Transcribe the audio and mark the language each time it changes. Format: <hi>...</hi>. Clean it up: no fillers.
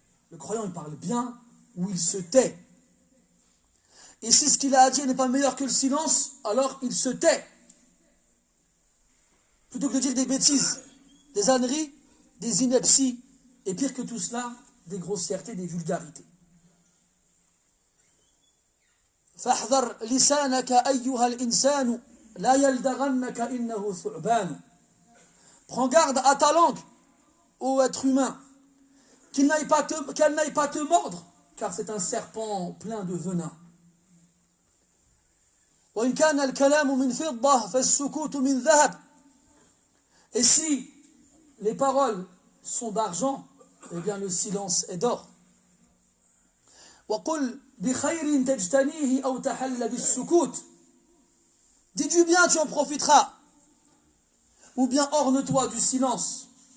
<fr>Le croyant, il parle bien ou il se tait. Et si ce qu'il a à dire n'est pas meilleur que le silence, alors il se tait. Plutôt que de dire des bêtises, des âneries, des inepties, et pire que tout cela, des grossièretés, des vulgarités.</fr> <ar>فاحذر لسانك أيها الإنسان لا يلدغنك إنه ثعبان.</ar> <fr>Prends garde à ta langue, ô être humain, qu'elle n'aille pas te mordre, car c'est un serpent plein de venin.</fr> <ar>وإن كان الكلام من فضة فالسكوت من ذهب.</ar> <fr>Et si les paroles sont d'argent, eh bien le silence est d'or.</fr> <ar>وَقُلْ بِخَيْرٍ تَجْتَنِيهِ أَوْ تَحَلَّ بِالسُّكُوتِ.</ar> <fr>Dis du bien, tu en profiteras. Ou bien orne-toi du silence.</fr>